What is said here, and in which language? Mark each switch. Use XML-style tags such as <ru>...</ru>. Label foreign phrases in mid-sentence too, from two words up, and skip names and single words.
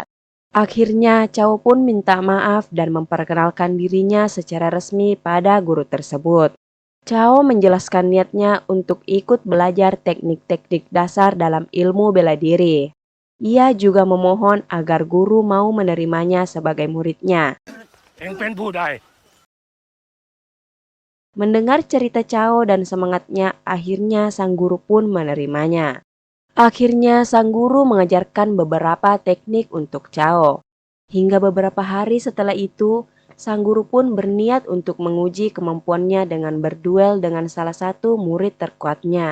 <id>Akhirnya, Chao pun minta maaf dan memperkenalkan dirinya secara resmi pada guru tersebut. Chao menjelaskan niatnya untuk ikut belajar teknik-teknik dasar dalam ilmu bela diri. Ia juga memohon agar guru mau menerimanya sebagai muridnya.</id> <th>เองเป็นผู้ใด</th> <id>Mendengar cerita Chao dan semangatnya, akhirnya sang guru pun menerimanya. Akhirnya sang guru mengajarkan beberapa teknik untuk Chao. Hingga beberapa hari setelah itu, sang guru pun berniat untuk menguji kemampuannya dengan berduel dengan salah satu murid terkuatnya.</id>